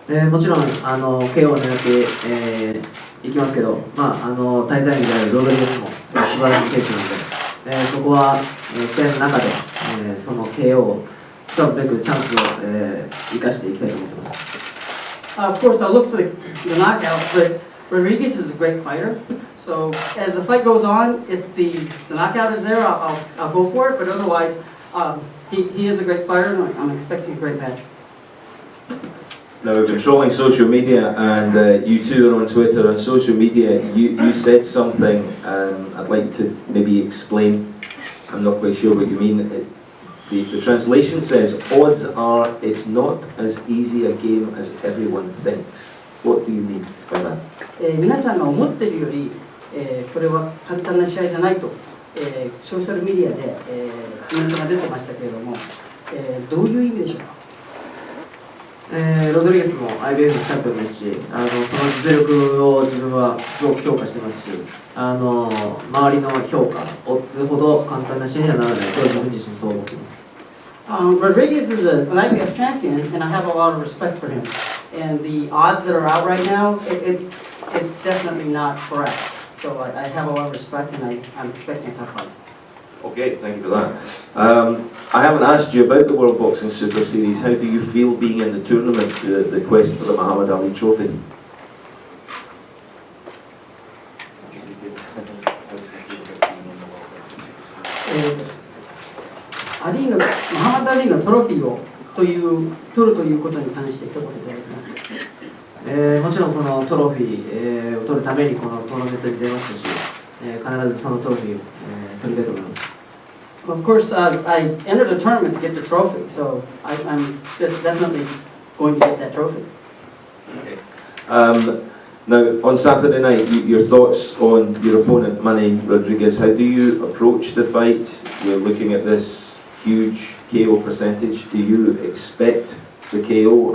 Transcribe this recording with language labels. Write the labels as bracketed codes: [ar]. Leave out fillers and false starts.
[ja] もちろんKO を狙って、いきますけど、対戦相手であるロドリゲスも素晴らしい選手なので、そこは、試合の中で、その KO を使うべくチャンスを、生かしていきたいと思っています。 [en] Of course, I'll look for the knockout, but Rodriguez is a great fighter. So as the fight goes on, if the knockout is there, I'll go for it. But otherwise, he is a great fighter, and I'm expecting a great match. Now we're controlling social media, and you two are on Twitter. On social media, you said something. I'd like to maybe explain. I'm not quite sure what you mean. The translation says, odds are it's not as easy a game as everyone thinks. What do you mean by that? [ja] 皆さんが思っているより、これは簡単な試合じゃないと、ソーシャルメディアで、コメントが出てましたけれども、どういう意味でしょうか。ロドリゲスも IBF チャンピオンですし、その実力を自分はすごく評価してますし、周りの評価、オッズほど簡単な試合にはならないと自分自身そう思っています。 [en] Rodriguez is an IBF champion, and I have a lot of respect for him. And the odds that are out right now, it's definitely not correct. So I have a lot of respect, and I'm expecting a tough fight. Okay, thank you for that. I haven't asked you about the World Boxing Super Series. How do you feel being in the tournament, the quest for the Muhammad Ali Trophy? [ja] ムハマド・アリーのトロフィーを取るということに関して一言いただけますか。もちろんそのトロフィー、を取るためにこのトーナメントに出ましたし、必ずそのトロフィーを、取りたいと思います。 [en] Of course, I entered the tournament to get the trophy, so I'm definitely going to get that trophy. Okay. Now, on Saturday night, your thoughts on your opponent, Manny Rodriguez. How do you approach the fight? We're looking at this huge KO percentage. Do you expect the KO?